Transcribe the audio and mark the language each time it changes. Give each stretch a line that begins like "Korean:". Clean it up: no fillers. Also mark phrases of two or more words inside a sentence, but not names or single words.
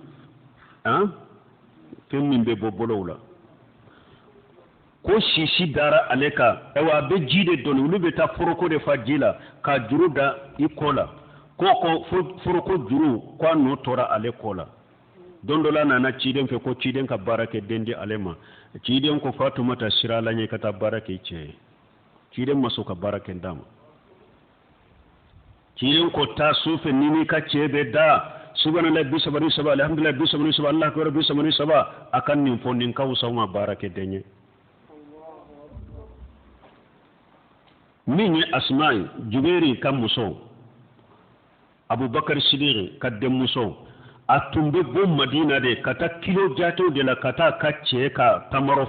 Bambara: fɛn min bɛ bɔ bolow la ko sisi dara ale kan a bɛ ji de dɔnni olu bɛ taa foroko de fa ji la ka juru da i kɔ la ko foroko juru ko a nɔ tora ale kɔ la don dɔ la nana ciden fɛ ko ciden ka baara kɛ den di ale ma ciden ko Fatumata sira la ɲɛ ka taa baara kɛ i cɛ ye ciden ma sɔn ka baara kɛ d'a ma ciden ko taa so fɛ ni ka cɛ bɛ da
Arabic: سبحان الله 33 الحمد لله 33 الله أكبر
Bambara: 33 a ka nin fɔ nin ka wusa ma baara kɛ den ye min ye Asma ye Juberi ka muso Abubakar Sidiq ka denmuso a tun bɛ bɔ Madina de ka taa kilo jatew de la ka taa ka cɛ ka tamaro